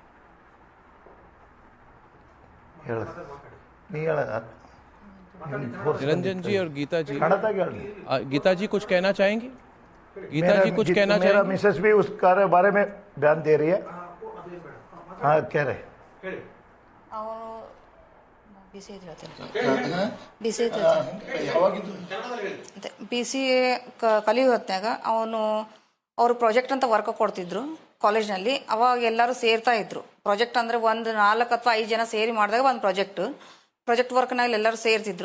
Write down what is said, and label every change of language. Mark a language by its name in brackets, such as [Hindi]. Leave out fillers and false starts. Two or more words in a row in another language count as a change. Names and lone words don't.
[Hindi] निरंजन जी और गीता जी, था गीता जी कुछ कहना चाहेंगी? गीता जी कुछ कहना मेरा चाहेंगी? मिसेस भी उस कार्य बारे में बयान दे रही है। हाँ, कह रहे [Kannada] ಅವನು ಬಿ ಸಿ ಎ ಕಲಿಯೋ ಹೊತ್ನಾಗ ಅವನು ಅವರು ಪ್ರಾಜೆಕ್ಟ್ ಅಂತ ವರ್ಕ್ ಕೊಡ್ತಿದ್ರು ಕಾಲೇಜ್ನಲ್ಲಿ. ಅವಾಗ ಎಲ್ಲರೂ ಸೇರ್ತಾ ಇದ್ರು. ಪ್ರಾಜೆಕ್ಟ್ ಅಂದರೆ ಒಂದು 4 ಅಥವಾ 5 ಜನ ಸೇರಿ ಮಾಡಿದಾಗ ಒಂದು [English] project workನಲ್ಲಿ [Kannada] ಎಲ್ಲರೂ ಸೇರ್ತಿದ್ರು.